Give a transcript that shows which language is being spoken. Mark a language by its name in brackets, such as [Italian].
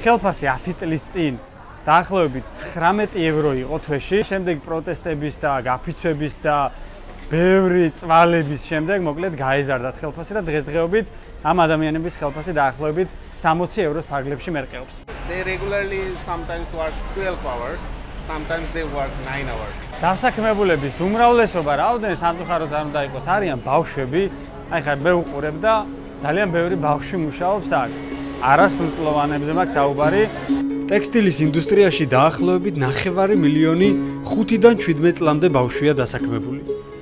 [Georgian] ხელფასი 10 წლის წინ დაახლოებით €19 იყო თვეში. შემდეგ პროტესტების და გაფიცვების და ბევრი წვალების შემდეგ მოკლედ გაეზარდათ ხელფასი და დღესდღეობით ამ ადამიანების ხელფასი დაახლოებით 60 ევროს ფარგლებში მერყეობს. [English] They regularly sometimes work 12 hours, sometimes they work 9 hours. [Georgian] დასაქმებულების უმრავლესობა რაოდენ სამწუხაროდ არ უნდა იყოს არიან ბავშვები. აი ხა მე ვუყურებ და ძალიან ბევრი ბავშვი მუშაობს აქ. არასრულწლოვანებზე მაქვს საუბარი. ტექსტილის ინდუსტრიაში დაახლოებით 9 მილიონი 5-დან 17 წლამდე ბავშვია დასაქმებული.